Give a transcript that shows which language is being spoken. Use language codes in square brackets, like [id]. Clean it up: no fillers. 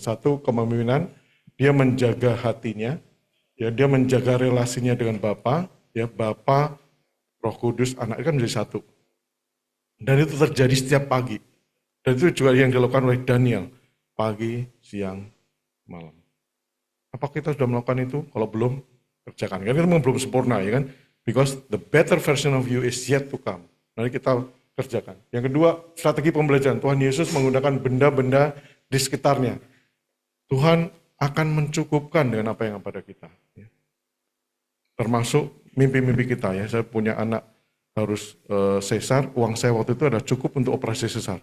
[id] 1, kepemimpinan. Dia menjaga hatinya, ya dia menjaga relasinya dengan Bapa, ya Bapa, Roh Kudus, Anak kan menjadi satu. Dan itu terjadi setiap pagi. Dan itu juga yang dilakukan oleh Daniel, pagi, siang, malam. Apa kita sudah melakukan itu? Kalau belum, kerjakan. Karena kita belum sempurna, ya kan? [en] Because the better version of you is yet to come. [id] Mari kita kerjakan. Yang kedua, strategi pembelajaran. Tuhan Yesus menggunakan benda-benda di sekitarnya. Tuhan akan mencukupkan dengan apa yang pada kita. Ya. Termasuk mimpi-mimpi kita ya. Saya punya anak harus sesar, uang saya waktu itu ada cukup untuk operasi sesar.